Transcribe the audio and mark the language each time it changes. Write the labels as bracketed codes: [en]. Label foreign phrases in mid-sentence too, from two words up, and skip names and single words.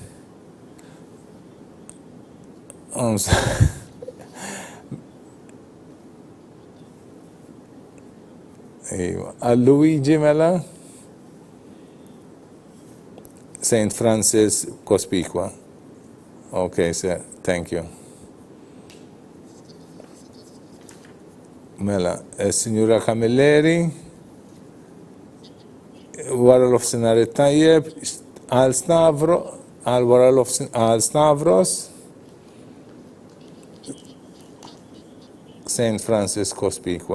[mt] Luigi mela? Saint Francis Cospicua. [en] Okay, sir, thank you. [mt] Mela, Signora Camilleri, wara l-ofsinar it-tajjeb, għal Stavros, Saint Francis Cospicua.